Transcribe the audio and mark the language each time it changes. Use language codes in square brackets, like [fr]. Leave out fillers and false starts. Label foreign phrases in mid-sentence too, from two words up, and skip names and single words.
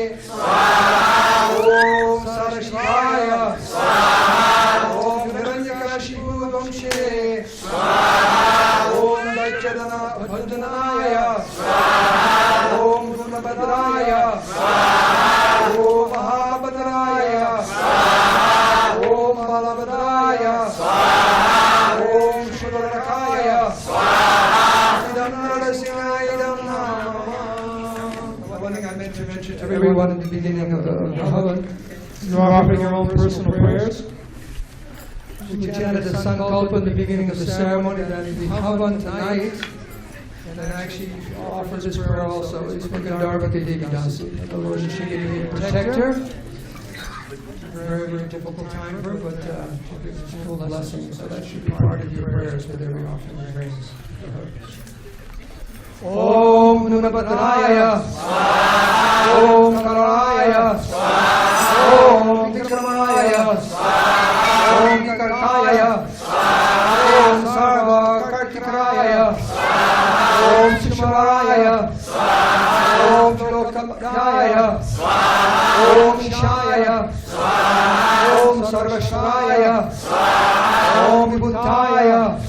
[sa] Om Sarashvaya, Om Hiranyakashipu Vamshire, Om Daityadana Bhajanaya, Om Gunabhadraya, Om Mahabhadraya, Om Balabhadraya, Om Shudarakaya, Idam Narasimhaya Namah. [en] One thing I meant to mention to everyone in the beginning of the Havan, you're offering your own personal prayers. We chanted the Sankalpa in the beginning of the ceremony, that the Havan tonight, and then actually offer this prayer also, is for Gandharvaka Devi Dasi. The Lord Shri protect her. Very, very difficult time for her, but she gives us full blessings, so that should be part of your prayers with every offering of prayers for her. [sa] Om Nunabhadraya, Om Karaya, Om Vikramaya, Om Karkaya, Om Sarva Kartikraya, Om Shimaraya, Om Lokapaya, Om Shaya, Om Sarvashvaya, Om Vibhutaya,